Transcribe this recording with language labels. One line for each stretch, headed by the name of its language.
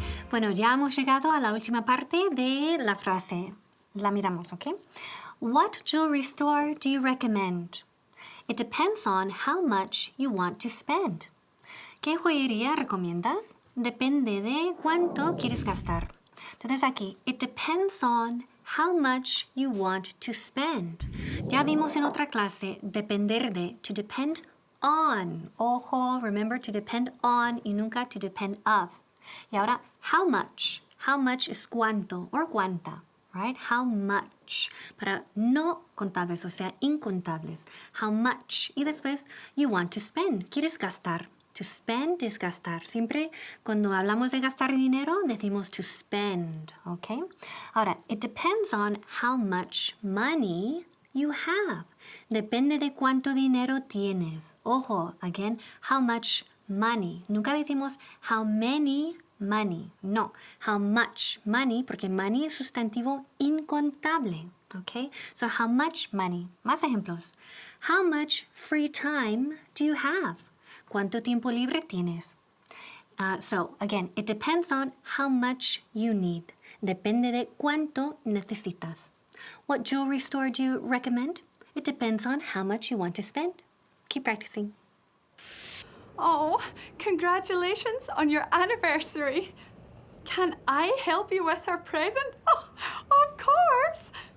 Spanish: Bueno, ya hemos llegado a la última parte de la frase. La miramos, ¿ok?
English: What jewelry store do you recommend? It depends on how much you want to spend.
Spanish: ¿Qué joyería recomiendas? Depende de cuánto quieres gastar. Entonces aquí,
English: it depends on how much you want to spend.
Spanish: Ya vimos en otra clase, depender de,
English: to depend on.
Spanish: Ojo,
English: remember to depend on
Spanish: y nunca
English: to depend of.
Spanish: Y ahora,
English: how much. How much
Spanish: es cuánto or cuánta, right? How much. Para no contables, o sea, incontables. How much. Y después,
English: you want to spend.
Spanish: ¿Quieres gastar? To spend es gastar. Siempre cuando hablamos de gastar dinero, decimos to spend, ¿ok?
English: Ahora, it depends on how much money you have.
Spanish: Depende de cuánto dinero tienes.
English: Ojo, again, how much money.
Spanish: Nunca decimos
English: how many money.
Spanish: No,
English: how much money,
Spanish: porque money es sustantivo incontable, ¿ok?
English: So, how much money. Más ejemplos. How much free time do you have?
Spanish: ¿Cuánto tiempo libre tienes?
English: So, again, it depends on how much you need.
Spanish: Depende de cuánto necesitas.
English: What jewelry store do you recommend? It depends on how much you want to spend. Keep practicing. Oh, congratulations on your anniversary. Can I help you with our present? Oh, of course.